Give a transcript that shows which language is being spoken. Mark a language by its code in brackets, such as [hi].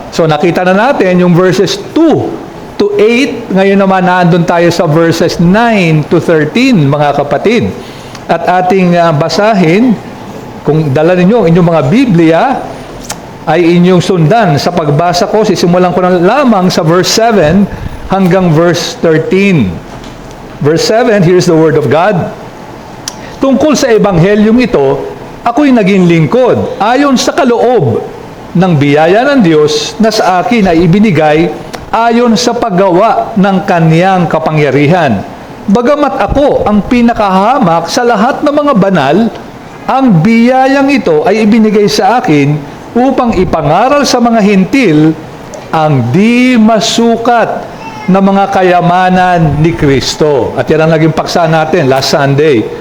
[tl] So nakita na natin yung verses 2 to 8, ngayon naman naandun tayo sa verses 9 to 13, mga kapatid. At ating basahin, kung dala ninyo ang inyong mga Biblia, ay inyong sundan sa pagbasa ko. Sisimulan ko na lamang sa verse 7 hanggang verse 13. [en] Verse 7, here's the word of God. [tl] Tungkol sa ebanghelyong ito, ako'y naging lingkod ayon sa kaloob ng biyaya ng Diyos na sa akin ay ibinigay ayon sa paggawa ng kaniyang kapangyarihan. Bagamat ako ang pinakahamak sa lahat ng mga banal, ang biyayang ito ay ibinigay sa akin upang ipangaral sa mga hintil ang di masukat na mga kayamanan ni Kristo. At yan ang naging paksa natin last Sunday.